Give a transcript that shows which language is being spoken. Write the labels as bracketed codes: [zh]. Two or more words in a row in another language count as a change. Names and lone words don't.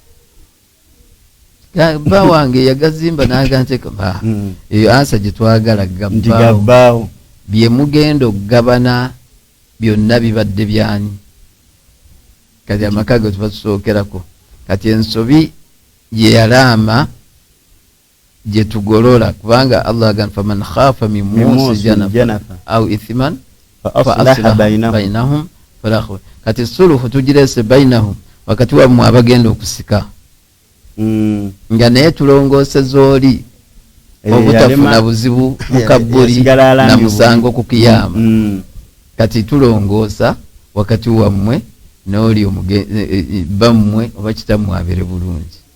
[lg] bba wange yagazimba n'aganteka eyo ansa gye twagala gabbaawo bye mugenda okugabana byonna bibadde byani kati amaka ge tubatusookerako kati ensobi gye yalaama gye tugolola kubanga Allah agamba [ar] فمن خاف من موص جنفا أو إثما فأصلح بينهم فلا خوف. [lg] Kati suluhu tugirese bainahum wakati wa mwe abagenda okusika nga naye tulongooseza oli obutafuna buzibu mukabbuli na musango ku kiyama. Kati tulongoosa wakati wammwe n'oli bammwe oba kitammwe abere bulungi.